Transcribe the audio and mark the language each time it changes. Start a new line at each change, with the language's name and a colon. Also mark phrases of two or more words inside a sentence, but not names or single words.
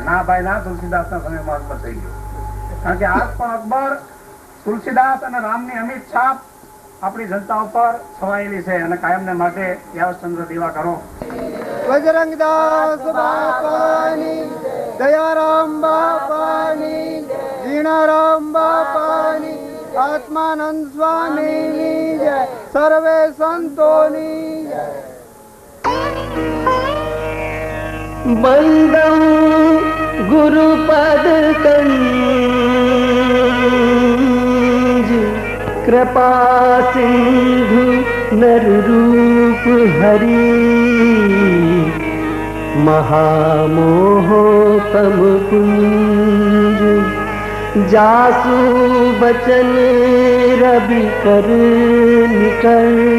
Gujarati: ના ભાઈ ના, તુલસીદાસના સમયમાં અકબર થઈ ગયો. કારણ કે આજ પણ અકબર, તુલસીદાસ અને રામની અમિત છાપ આપણી જનતા ઉપર છવાયેલી છે અને કાયમને માટે યાવચંદ્ર દીવા કરો. બજરંગદાસ બાપાની, દયારામ બાપાની, જીણારામ બાપાની, આત્માનંદ સ્વામીની જય, સર્વે સંતોની જય.
Hindi: बंदं गुरुपद कंज कृपा सिंधु नर रूप हरि महामोहो तम कुंज जासु बचन रवि कर निकल